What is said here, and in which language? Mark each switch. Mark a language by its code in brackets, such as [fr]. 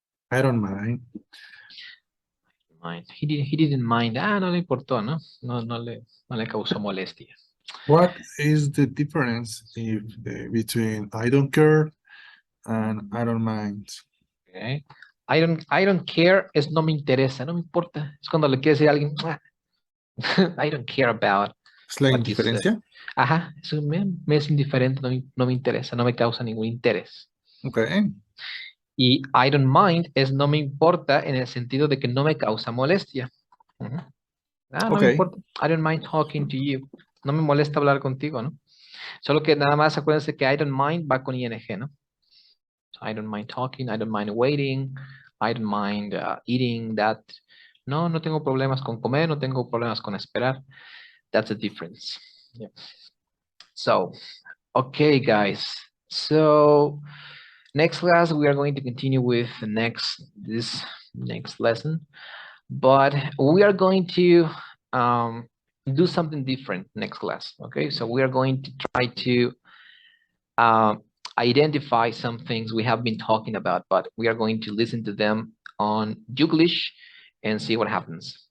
[en] I don't mind. He didn't mind. [es] No le importó, ¿no? No le causó molestia. [en] What is the difference between I don't care and I don't mind? [es] Okay. [en] I don't care [es] es no me interesa, no me importa. Es cuando le quiere decir a alguien, [en] I don't care about. [es] ¿Es la [en] what you said. [es] indiferencia? Ajá, eso me es indiferente, no me interesa, no me causa ningún interés. [en] Okay. [es] Y [en] I don't mind [es] es no me importa en el sentido de que no me causa molestia. No me importa. [en] I don't mind talking to you. [es] No me molesta hablar contigo, ¿no? Solo que nada más acuérdense que [en] I don't mind [es] va con ing, ¿no? [en] So I don't mind talking, I don't mind waiting, I don't mind eating that. [es] No tengo problemas con comer, no tengo problemas con esperar. [en] That's the difference. Yeah. So, okay, guys. So, next class we are going to continue with this next lesson. but we are going to do something different next class. Okay, so we are going to try to identify some things we have been talking about, but we are going to listen to them on English and see what happens.